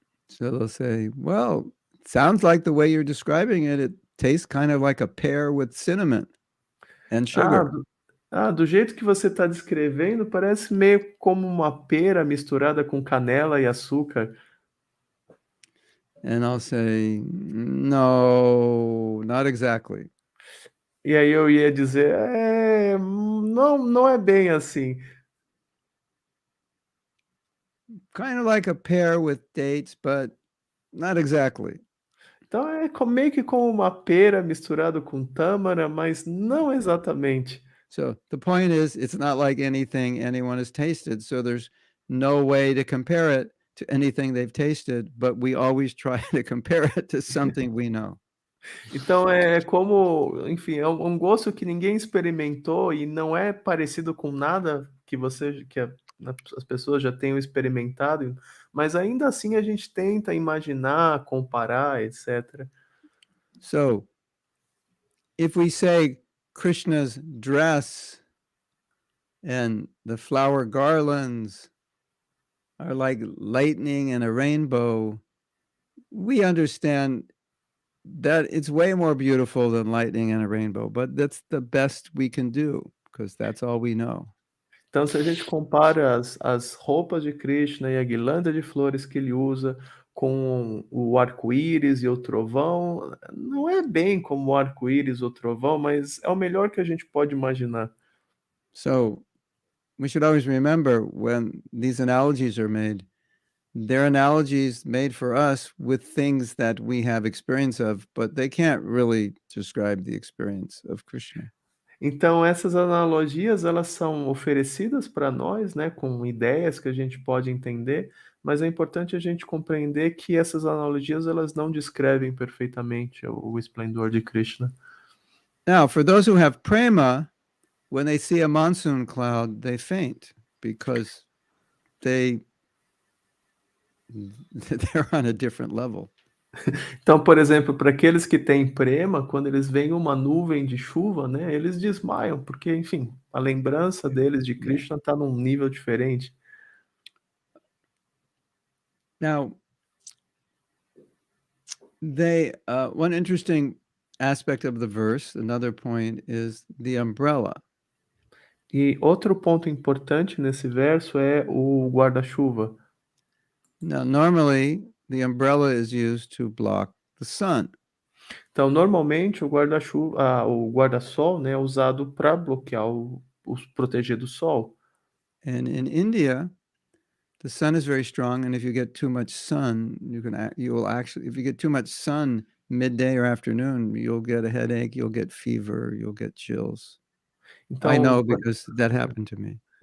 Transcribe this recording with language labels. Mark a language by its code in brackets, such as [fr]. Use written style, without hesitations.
[en] So they'll say, well, it sounds like the way you're describing it, it tastes kind of like a pear with cinnamon and sugar. [pt] Do jeito que você está descrevendo, parece meio como uma pera misturada com canela e açúcar. [en] And I'll say, no, not exactly. [pt] E aí eu ia dizer, não é bem assim. [en] Kind of like a pear with dates, but not exactly. [pt] Então é meio que como uma pera misturado com tâmara, mas não exatamente. [en] So the point is, it's not like anything anyone has tasted, so there's no way to compare it to anything they've tasted, but we always try to compare it to something we know. [pt] Então é como, enfim, é um gosto que ninguém experimentou e não é parecido com nada que as pessoas já tenham experimentado, mas ainda assim a gente tenta imaginar, comparar, etc. [en] So if we say Krishna's dress and the flower garlands are like lightning and a rainbow, we understand that it's way more beautiful than lightning and a rainbow, but that's the best we can do, because that's all we know. [pt] Então, se a gente compara as roupas de Krishna e a guirlanda de flores que ele usa com o arco-íris e o trovão. Não é bem como o arco-íris ou o trovão, mas é o melhor que a gente pode imaginar. [en] So we should always remember when these analogies are made, they're analogies made for us with things that we have experience of, but they can't really describe the experience of Krishna. [pt] Então essas analogias, elas são oferecidas para nós, né, com ideias que a gente pode entender, mas é importante a gente compreender que essas analogias, elas não descrevem perfeitamente o esplendor de Krishna. [en] Now, for those who have prema, when they see a monsoon cloud, they faint because they're on a different level. [pt] Então, por exemplo, para aqueles que têm prema, quando eles veem uma nuvem de chuva, né, eles desmaiam, porque, enfim, a lembrança deles de Krishna está num nível diferente. [en] Now, one interesting aspect of the verse, another point, is the umbrella. [pt] E outro ponto importante nesse verso é o guarda-chuva. [en] Now, normally, the umbrella is used to block the sun. [pt] Então, normalmente, o guarda-chuva, o guarda-sol, né, é usado para bloquear proteger do sol. [en] And in India, the sun is very strong, and if you get too much sun, if you get too much sun midday or afternoon, you'll get a headache, you'll get fever, you'll get chills. I know because that happened to me.